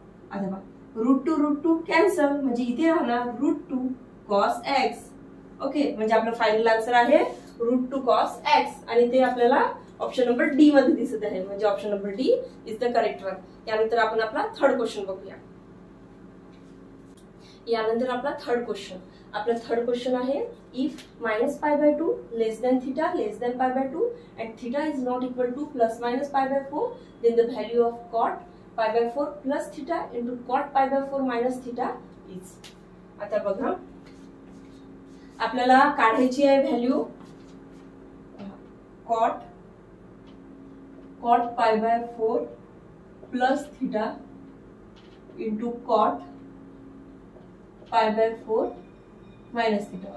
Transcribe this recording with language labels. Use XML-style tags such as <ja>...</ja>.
<mr>आता बघा √2 कॅन्सल, म्हणजे इथे राहणार √2 कॉस एक्स. ओके, म्हणजे आपलं फायनल आन्सर आहे √2 कॉस एक्स आणि ते आपल्याला ऑप्शन नंबर डी मध्ये दिसत आहे, म्हणजे</mr> <en>Option number D is the correct one.</en> <mr>यानंतर आपण आपला थर्ड क्वेश्चन बघूया. यानंतर आपला थर्ड क्वेश्चन आहे</mr> <en>If -π/2 less than theta less than π/2 and theta is not equal to ±π/4 then the value of cot π/4 plus theta into cot π/4 minus theta is.</en> <mr>आता बघा आपल्याला काढायची आहे value</mr> <en>cot π/4 plus theta into cot π/4 minus theta.</en>